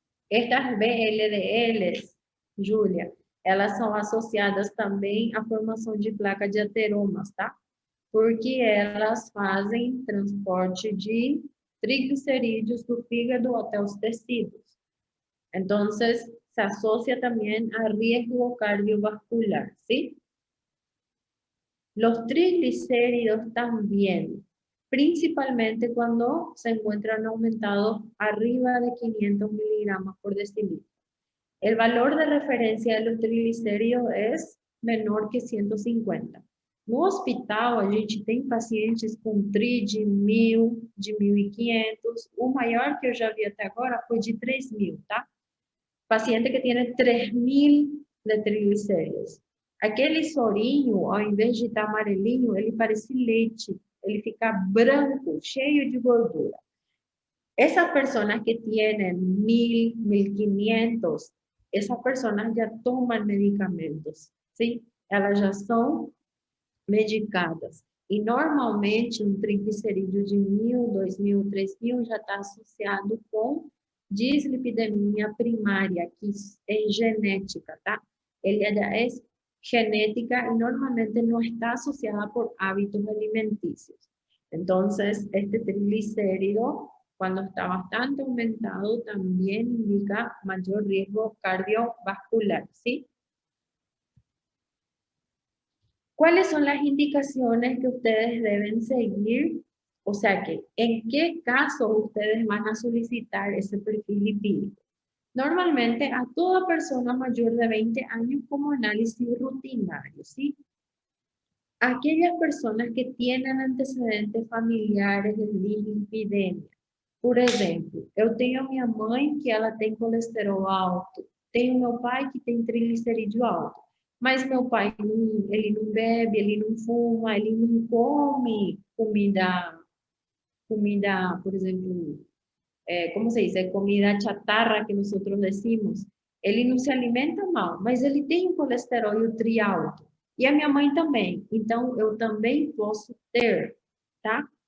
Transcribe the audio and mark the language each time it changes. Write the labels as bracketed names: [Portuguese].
[Portuguese] Estas VLDLs, Júlia, elas são associadas também à formação de placa de ateromas, tá? Porque elas fazem transporte de triglicerídeos do fígado até os tecidos. Então, se associa também a [Spanish] riesgo cardiovascular, ¿sí? Los triglicéridos también, principalmente cuando se encuentran aumentados arriba de 500 miligramos por decilitro. El valor de referencia de los triglicéridos es menor que 150. [Portuguese] No hospital, a gente tem pacientes com tri de 1.000, de 1.500. O maior que eu já vi até agora foi de 3.000, tá? [Spanish] Paciente que tiene 3.000 de triglicéridos. [Portuguese] Aquele sorinho, ao invés de estar amarelinho, ele parece leite. Ele fica branco, cheio de gordura. [Spanish] Esas personas que tienen 1.000, 1.500, esas personas ya toman medicamentos, ¿sí? [Portuguese] Elas já são medicadas. E normalmente um triglicerídeo de 1.000, 2.000, 3.000 já está associado com dislipidemia primária, que é genética, tá? Ele é genética [Spanish] y normalmente no está asociada por hábitos alimenticios. Entonces, este triglicérido, cuando está bastante aumentado, también indica mayor riesgo cardiovascular, ¿sí? ¿Cuáles son las indicaciones que ustedes deben seguir? O sea que, ¿en qué caso ustedes van a solicitar ese perfil lipídico? Normalmente a toda persona mayor de 20 años como análisis rutinario, ¿sí? Aquellas personas que tienen antecedentes familiares de dislipidemia. [Portuguese] Por exemplo, eu tenho a minha mãe que ela tem colesterol alto, tenho meu pai que tem triglicerídeo alto, mas meu pai ele não bebe, ele não fuma, ele não come comida, por exemplo, [Spanish] ¿cómo se dice? Comida chatarra que nosotros decimos. [Portuguese] Ele não se alimenta mal, mas ele tem um colesterol e o tri alto. E a minha mãe também. Então, eu também posso ter, tá?